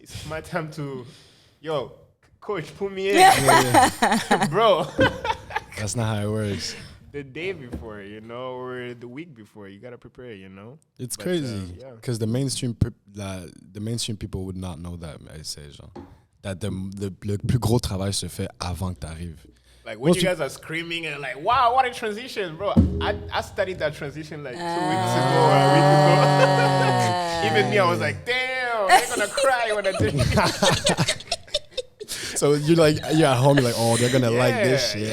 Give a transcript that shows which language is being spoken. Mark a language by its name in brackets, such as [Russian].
[English] It's my time to, coach, put me in, bro. That's not how it works. The day before, you know, or the week before, you gotta prepare, you know. It's crazy because the mainstream people would not know that. [French] I say, that le plus gros travail se fait avant que t'arrives. [English] Like when you guys are screaming and like, wow, what a transition, bro. I studied that transition like 2 weeks ago or a week ago. Even me, I was like, damn, they're gonna cry when I do it. So you're at home, you're like, oh, they're gonna like this shit.